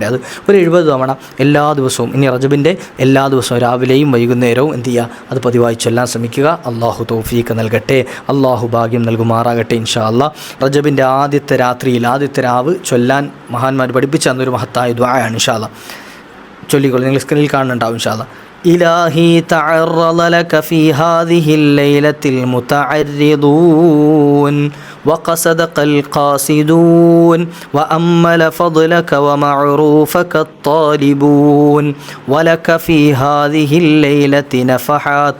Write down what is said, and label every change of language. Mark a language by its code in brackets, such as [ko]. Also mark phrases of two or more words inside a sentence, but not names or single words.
[ml] അത് ഒരു 70 തവണ എല്ലാ ദിവസവും ഇനി റജബിൻ്റെ എല്ലാ ദിവസവും രാവിലെയും വൈകുന്നേരവും എന്ത് ചെയ്യുക, അത് പതിവായി ചൊല്ലാൻ ശ്രമിക്കുക. അള്ളാഹു തൗഫീഖ് നൽകട്ടെ. അള്ളാഹു ഭാഗ്യം നൽകുമാറാകട്ടെ. [ar] إن شاء الله [ml] റജബിൻ്റെ ആദ്യത്തെ രാത്രിയിൽ ആദ്യത്തെ രാവ് ചൊല്ലാൻ മഹാന്മാർ പഠിപ്പിച്ച അന്നൊരു മഹത്തായ ദുആയാണ്. [ar] إن شاء الله [ml] ചൊല്ലിക്കൊള്ളു. നിങ്ങൾ സ്ക്രീനിൽ കാണുന്നുണ്ടാവും. [ar] إن شاء الله. إلهي تعرض لك في هذه الليلة المتعرضون وقصدك القاصدون وأمل فضلك ومعروفك الطالبون ولك في هذه الليلة نفحات